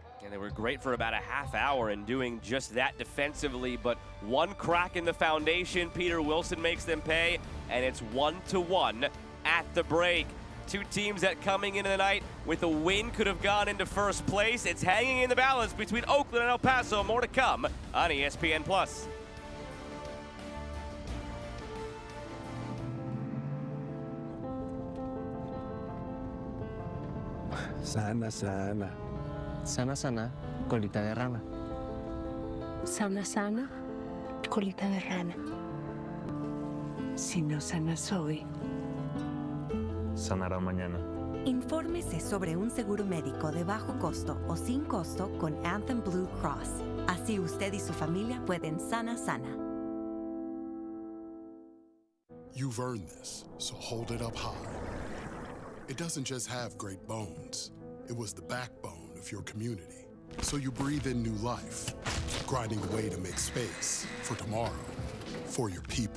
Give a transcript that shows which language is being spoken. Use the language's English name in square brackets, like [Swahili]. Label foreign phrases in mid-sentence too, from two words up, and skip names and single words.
[English] And they were great for about a half hour in doing just that defensively, but one crack in the foundation, Peter Wilson makes them pay, and it's 1-1 at the break. 2 teams that coming into the night with a win could have gone into first place. It's hanging in the balance between Oakland and El Paso. More to come on ESPN+. [Spanish] Sana, sana. Sana, sana, colita de rana. Sana, sana, colita de rana. Si no sanas hoy, sanará mañana. Infórmese sobre un seguro médico de bajo costo o sin costo con Anthem Blue Cross. Así usted y su familia pueden sana. [English] You've earned this, so hold it up high. It doesn't just have great bones. It was the backbone of your community. So you breathe in new life, grinding away to make space for tomorrow, for your people.